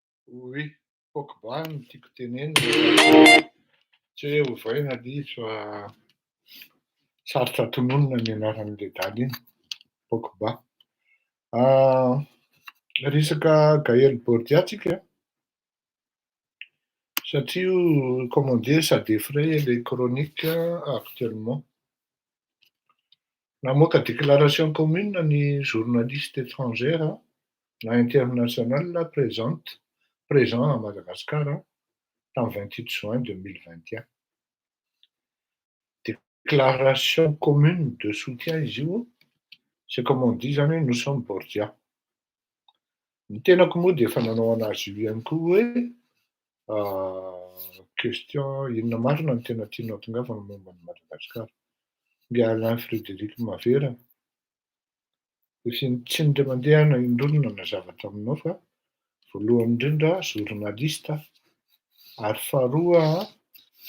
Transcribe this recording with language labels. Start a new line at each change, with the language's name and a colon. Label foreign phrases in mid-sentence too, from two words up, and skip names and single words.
Malagasy: Oe, Pogba no tiako tenenina tsy hoe ovaina diso fa sarotra tononona ny anaran'le daly iny, Pogba. Resaka Gaël Bordia tsika satria
French: comment dire ça défraie les chroniques actuellement.
Malagasy: Namoaka
French: déclaration commune
Malagasy: ny
French: journaliste étrangère
Malagasy: na
French: international présent à Madagascar en 28 juin 2021. Déclaration commune de soutien
Malagasy: izy io,
French: c'est comme on dit
Malagasy: zany hoe
French: nous sommes Bordia.
Malagasy: Ny tenako moa dia efa nanao anazy io ihany koa hoe question inona marina no tena tianao tongavana momba ny Madagasikara. Nge Alain Frédéric Mavera tsy ndray mandeha indrondrona na zavatra aminao fa voalohany indrindra journaliste ary faharoa tsy